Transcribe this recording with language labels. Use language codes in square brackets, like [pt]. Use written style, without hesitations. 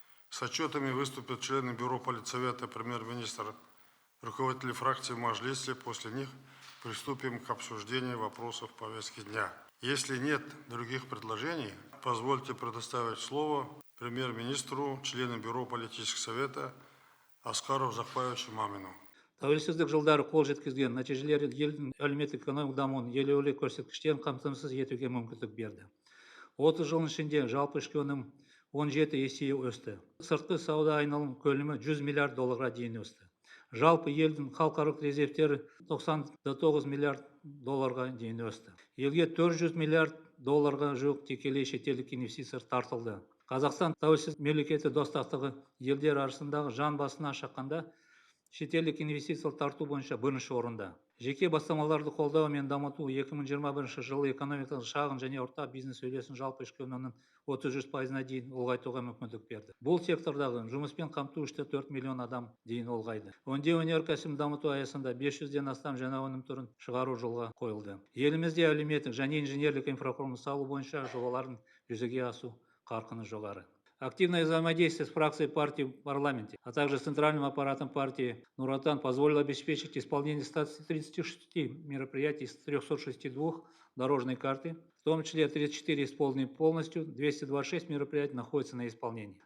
[ru] С отчетами выступят члены Бюро Политсовета, премьер-министр, руководители фракции в Мажилисе. После них приступим к обсуждению вопросов повестки дня. Если нет других предложений, позвольте предоставить слово премьер-министру, члену Бюро Политического совета Аскару Узакбаевичу Мамину. [kk] Тәуелсіздік жылдары қол жеткізген нәтижелері елдің әлеуметтік-экономикалық дамуын елеулі көрсеткіштерін қамтамасыз етуге мүмкіндік берді. 30 жылдың ішінде жалпы ішкі өнім 17 есе өсті. Сыртқы сауда айналым көлемі 100 миллиард долларға дейін өсті. Жалпы елдің халықаралық резервтері 99 миллиард долларға дейін өсті. Елге 400 миллиард долларға жуық тікелей шетелдік инвестиция тартылды. Қазақстан тәуелсіз мемлекеті достастығы елдер арасындағы жан басына шаққанда шетелдік инвестициялар тарту бойынша бірінші орында. Жеке бастамаларды қолдау мен дамыту 2021 жылы экономикалық шағын және орта бизнес үлесін жалпы ішкі өнімнің 33%-на дейін ұлғайтуға мүмкіндік берді. Бұл сектордағы жұмыспен қамту 4 миллион адам дейін ұлғайды. Өңдеу өнеркәсібін дамыту аясында 500-ден астам жаңа өнім түрін шығару жолға қойылды. Елімізде әлеуметтік және инженерлік инфрақұрылым салу бойынша жобалардың жүзеге асу қарқыны жоғары. [ru] Активное взаимодействие с фракцией партии в парламенте, а также с центральным аппаратом партии Нур-Отан позволило обеспечить исполнение 136 мероприятий из 362 дорожной карты, в том числе 34 исполнены полностью, 226 мероприятий находятся на исполнении.